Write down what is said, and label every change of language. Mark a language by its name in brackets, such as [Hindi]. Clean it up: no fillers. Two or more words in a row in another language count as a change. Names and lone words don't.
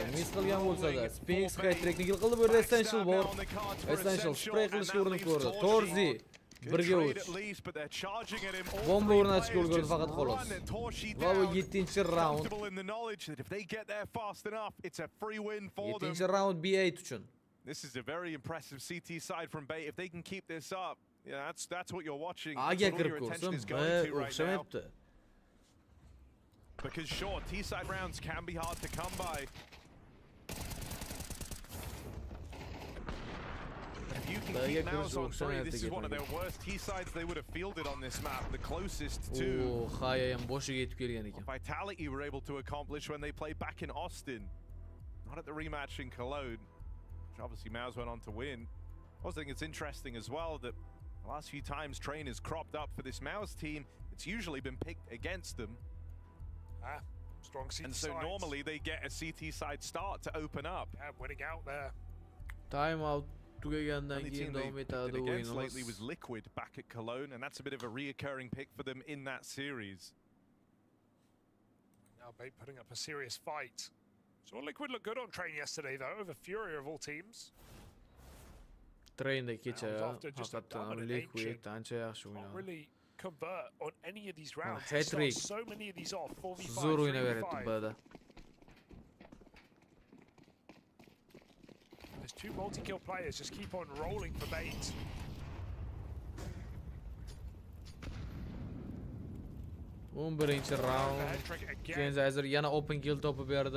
[Uzbek] Miss qilgan bo'lsa-da, Sphinx hat-trickni kill qildi. Bu yerda Essential bor. Essential spray qilishga urinib ko'rdi. Torzi 1-3. Bomba o'rnatishga ulgurdi faqat xolos. Va bu 7-raund. 7-raund B8 uchun. [English] This is a very impressive CT side from Bait. If they can keep this up, yeah, that's what you're watching. [Uzbek] Aga kirib ko'rsin, o'xshamayapti. [English] Because sure, T-side rounds can be hard to come by. If you can keep Mouse on three, this is one of their worst T-sides they would have fielded on this map. The closest to Vitality were able to accomplish when they played back in Austin. Not at the rematch in Cologne. Obviously, Maus went on to win. I also think it's interesting as well that the last few times Train has cropped up for this Maus team, it's usually been picked against them. Strong CT and so normally they get a CT side start to open up. Yeah, winning out there. Time out [Uzbek] tugagandan keyin davom etadi o'yinimiz. [English] Lately was Liquid back at Cologne, and that's a bit of a reoccurring pick for them in that series. Now Bait putting up a serious fight. So Liquid looked good on Train yesterday, though, over Fury of all teams. [Uzbek] Trainda kecha haqiqatan Liquid ancha yaxshi o'ynadi. [English] Really convert on any of these rounds. Hat-trick. So many of these off. 4v5. [Uzbek] Zo'r o'ynaveryapti B'da. [English] There's two multi-kill players just keep on rolling for Bait. [Uzbek] Birinchi round. Keyin hozir yana [English] open kill [Uzbek] topib berdi.